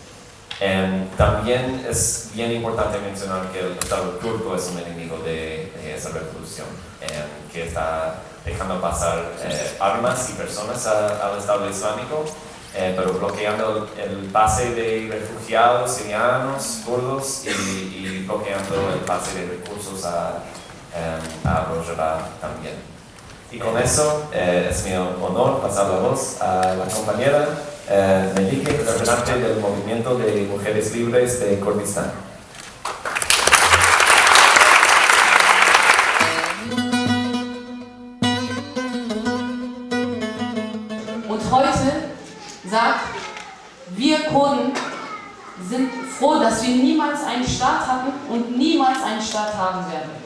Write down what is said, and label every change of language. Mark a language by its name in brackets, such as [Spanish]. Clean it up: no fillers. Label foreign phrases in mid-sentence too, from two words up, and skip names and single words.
[Spanish] También es bien importante mencionar que el Estado turco es un enemigo de esa revolución, que está dejando pasar armas y personas al Estado Islámico, pero bloqueando el pase de refugiados sirianos, kurdos, y bloqueando el pase de recursos a Rojava también. Y con eso es mi honor pasar la voz a la compañera Melike, representante del Movimiento de Mujeres Libres de Kurdistán. [German] Und heute sagt, wir Kurden sind froh, dass wir niemals einen Staat hatten und niemals einen Staat haben werden.